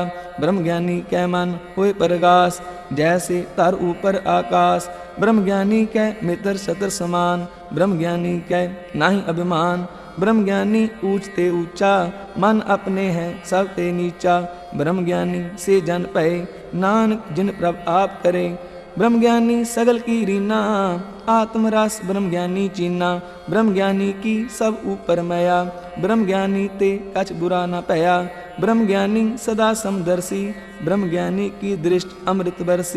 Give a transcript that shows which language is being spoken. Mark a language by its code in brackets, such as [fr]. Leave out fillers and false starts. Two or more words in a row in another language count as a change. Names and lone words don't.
[bra] ब्रह्म ज्ञानी कै मन होए प्रगास, जैसे तर ऊपर आकाश। ब्रह्म ज्ञानी कै मित्र शत्र समान, ब्रह्म ज्ञानी कै नाही अभिमान। ब्रह्म ज्ञानी ऊंच ते ऊंचा, मन अपने है सब ते नीचा। ब्रह्म ज्ञानी से जन पए, नानक जिन प्रभ आप करे। ब्रह्म ज्ञानी सगल की रीना, आत्मरस ब्रह्म ज्ञानी चीना। ब्रह्म ज्ञानी की सब ऊपर मया, ब्रह्म ज्ञानी ते कछ बुरा न पया। ब्रह्म ज्ञानी सदा समदर्शी, ब्रह्म ज्ञानी की दृष्टि अमृत बरसी।